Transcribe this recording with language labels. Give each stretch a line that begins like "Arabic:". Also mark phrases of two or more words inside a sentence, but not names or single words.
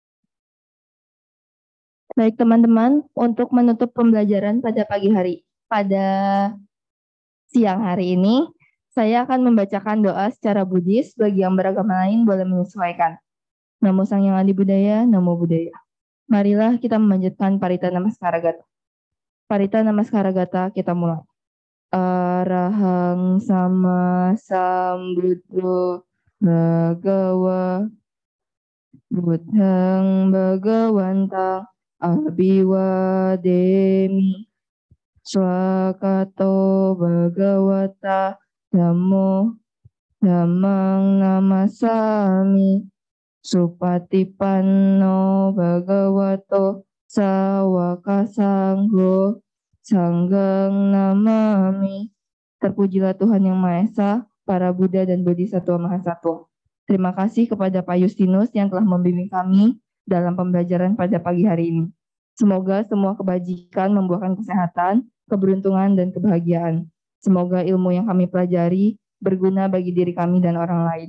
Indonesian: Baik teman-teman, untuk menutup pembelajaran pada pagi hari, pada siang hari ini, saya akan membacakan doa secara Buddhis, bagi yang beragama lain boleh menyesuaikan.
Pali: Namo Sang Yang Adi Budaya, Namo Buddhaya. Marilah kita memanjatkan Parita Namaskara Gata. Parita Namaskara Gata, kita mulai. Arahang Sama Sambuddho Bhagawa Buddhang Bhagawantang Abhiwademi Swakato Bhagawata Dhammo Dhammang Namasami Supatipanno Bhagavato Sawaka Sangho Sanggang Namami.
Indonesian: Terpujilah Tuhan Yang Maha Esa, para Buddha dan Bodhisattva Mahasatwa. Terima kasih kepada Pak Justinus yang telah membimbing kami dalam pembelajaran pada pagi hari ini. Semoga semua kebajikan membuahkan kesehatan, keberuntungan, dan kebahagiaan. Semoga ilmu yang kami pelajari berguna bagi diri kami dan orang lain.